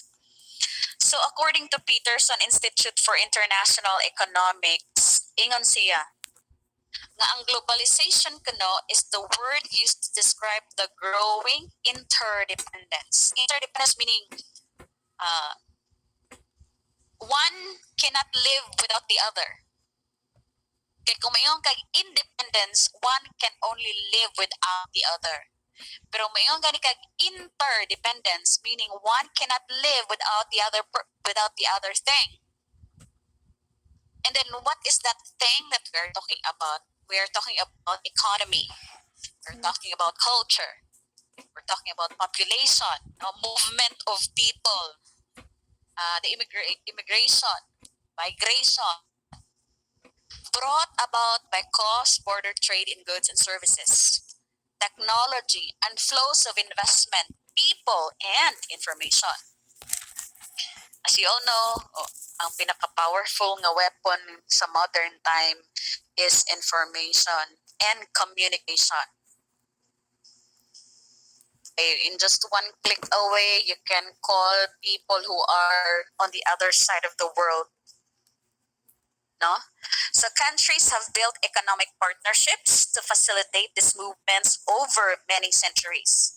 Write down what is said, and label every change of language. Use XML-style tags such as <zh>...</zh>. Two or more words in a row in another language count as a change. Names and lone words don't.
<en>So according to Peterson Institute for International Economics,</en> <hil>ingon siya, nga ang globalization kuno</hil> <en>is the word used to describe the growing interdependence. Interdependence meaning one cannot live without the other.</en> <hil>Kaya kung mayroon kag</hil> <en>independence, one can only live without the other.</en> <hil>Pero mayroon gani kag</hil> <en>interdependence, meaning one cannot live without the other thing. And then what is that thing that we're talking about? We are talking about economy. We're talking about culture. We're talking about population, movement of people, the immigration, migration, brought about by cross-border trade in goods and services, technology, and flows of investment, people, and information. As you all know,</en> <hil>ang pinaka-powerful nga weapon sa</hil> <en>modern time is information and communication. In just one click away, you can call people who are on the other side of the world. No? So countries have built economic partnerships to facilitate these movements over many centuries.</en>